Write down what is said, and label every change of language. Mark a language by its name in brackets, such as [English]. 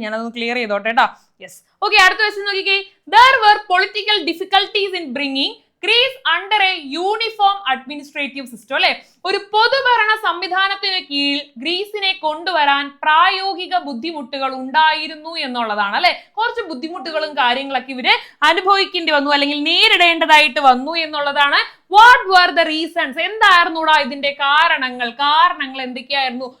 [Malayalam] ഞാൻ അതൊന്ന് ക്ലിയർ ചെയ്തോട്ടെ കേട്ടോ. യെസ്, ഓക്കെ, അടുത്ത ക്വസ്റ്റ്യൻ നോക്കിക്കേ. [English] There were political difficulties in bringing Greece under a uniform administrative system. [Malayalam] അല്ലെ? ഒരു പൊതുഭരണ സംവിധാനത്തിന് കീഴിൽ ഗ്രീസിനെ കൊണ്ടുവരാൻ പ്രായോഗിക ബുദ്ധിമുട്ടുകൾ ഉണ്ടായിരുന്നു എന്നുള്ളതാണ് അല്ലെ? കുറച്ച് ബുദ്ധിമുട്ടുകളും കാര്യങ്ങളൊക്കെ ഇവര് അനുഭവിക്കേണ്ടി വന്നു അല്ലെങ്കിൽ നേരിടേണ്ടതായിട്ട് വന്നു എന്നുള്ളതാണ്. [English] What were the reasons? [Malayalam] എന്തായിരുന്നുടാ ഇതിന്റെ കാരണങ്ങൾ എന്തൊക്കെയായിരുന്നു?